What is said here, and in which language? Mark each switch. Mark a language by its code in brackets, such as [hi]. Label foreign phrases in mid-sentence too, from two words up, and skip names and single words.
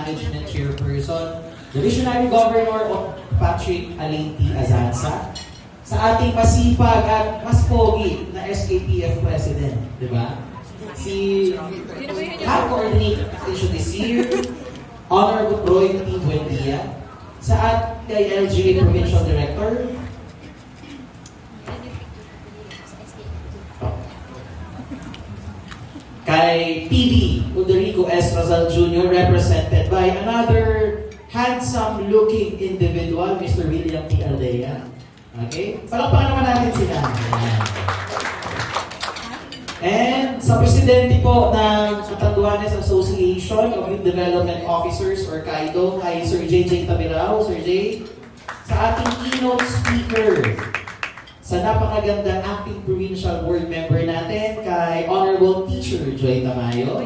[en] Management Chairperson, the Visionary Governor of [tl] Patrick Alinti Azanza, sa ating masipag at mas pogi na SKPF President, di ba? [en] Si High Coordinator this year, Honorable Roy T. [tl] Buendia, sa ating LGA Provincial Director, kay PD Uderico S. Razal Jr., [en] represented by another handsome-looking individual, Mr. William P. Aldea. Okay? [tl] Palakpakan naman natin sila. And sa presidente po ng Catanduanes Association of Youth Development Officers or CAIDO, kay Sir J.J. Tabirao. Sir J. Sa ating [en] keynote speaker, [tl] sa napakagandang [en] acting provincial board member [tl] natin, kay Honorable Teacher Joy Tamayo.